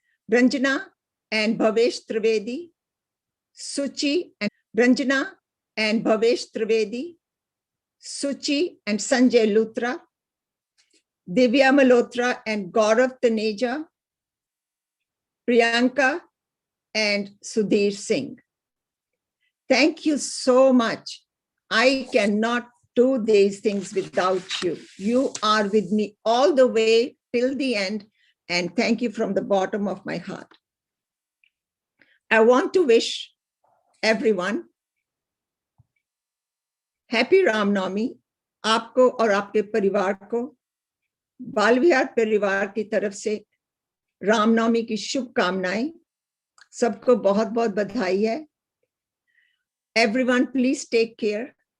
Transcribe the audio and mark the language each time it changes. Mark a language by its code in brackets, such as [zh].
[en] Ranjana and Bhavesh Trivedi, Suchi and Ranjana and Bhavesh Trivedi, Suchi and Sanjay Luthra, Divya Malhotra and Gaurav Taneja, Priyanka and Sudhir Singh. Thank you so much. I cannot do these things without you. You are with me all the way till the end, and thank you from the bottom of my heart. I want to wish everyone Happy Ram Navami, [hi] आपको और आपके परिवार को बाल विहार परिवार की तरफ से रामनवमी की शुभकामनाएं। सबको बहुत बहुत बधाई है। [en] Everyone, please take care.